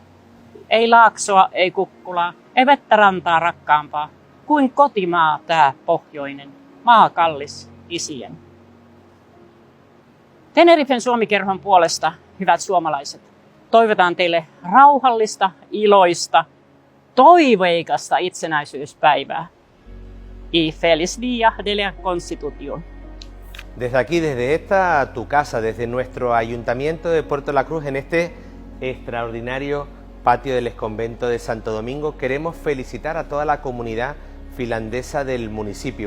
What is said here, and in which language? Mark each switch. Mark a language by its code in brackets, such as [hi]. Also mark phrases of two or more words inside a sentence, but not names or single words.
[fi] Ei Laaksoa, ei Kukkulaa, ei vettä rantaa rakkaampaa kuin kotimaa tää pohjoinen, maa kallis isien. Tenerifen Suomi-kerhon puolesta, hyvät suomalaiset, toivotaan teille rauhallista, iloista, toiveikasta itsenäisyyspäivää. [es] Y feliz día de la Constitución. Desde aquí, desde esta, tu casa, desde nuestro Ayuntamiento de Puerto La Cruz, en este extraordinario patio del exconvento de Santo Domingo, queremos felicitar a toda la comunidad finlandesa del municipio.